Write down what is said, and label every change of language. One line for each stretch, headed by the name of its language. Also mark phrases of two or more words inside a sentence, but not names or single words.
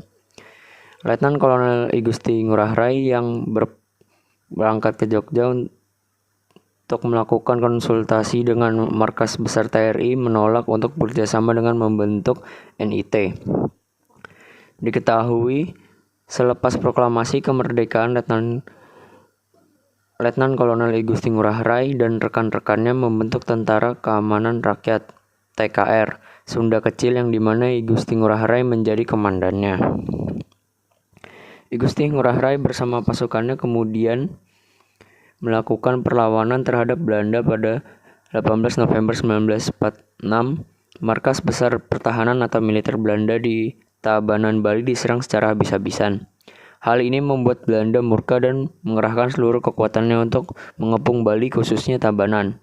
Indonesian: Letnan Kolonel I Gusti Ngurah Rai yang berangkat ke Jogja untuk melakukan konsultasi dengan markas besar TRI menolak untuk bekerjasama dengan membentuk NIT. Diketahui selepas proklamasi kemerdekaan Letnan Kolonel I Gusti Ngurah Rai dan rekan-rekannya membentuk Tentara Keamanan Rakyat TKR Sunda Kecil yang dimana I Gusti Ngurah Rai menjadi komandannya. I Gusti Ngurah Rai bersama pasukannya kemudian melakukan perlawanan terhadap Belanda pada 18 November 1946. Markas Besar Pertahanan atau Militer Belanda di Tabanan, Bali diserang secara habis-habisan. Hal ini membuat Belanda murka dan mengerahkan seluruh kekuatannya untuk mengepung Bali, khususnya Tabanan.